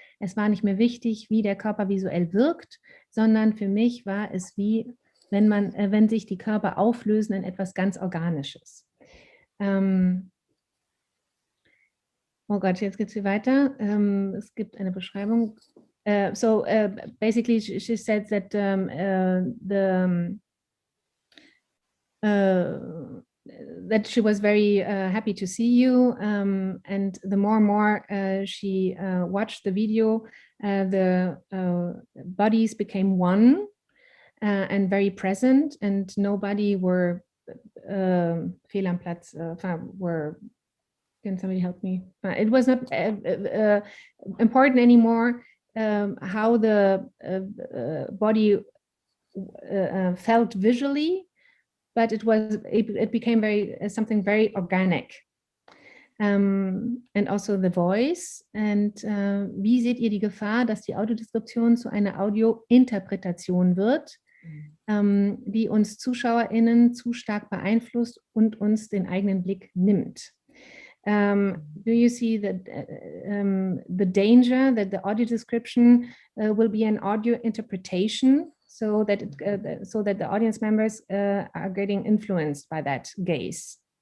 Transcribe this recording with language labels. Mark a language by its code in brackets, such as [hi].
[de] Es war nicht mehr wichtig, wie der Körper visuell wirkt, sondern für mich war es wie, wenn sich die Körper auflösen in etwas ganz Organisches. Oh Gott, jetzt geht es hier weiter. Es gibt eine Beschreibung. [en] So basically, she said that that she was very happy to see you, and the more and more she watched the video, the bodies became one and very present, and nobody were [de] fehl am Platz, [en] were. Can somebody help me? It was not important anymore how the body felt visually, but it became something very organic. and also the voice. And [de] wie seht ihr die Gefahr, dass die Audiodeskription zu einer Audiointerpretation wird, die uns ZuschauerInnen zu stark beeinflusst und uns den eigenen Blick nimmt? [en] Do you see that the danger that the audio description will be an audio interpretation, so that the audience members are getting influenced by that gaze?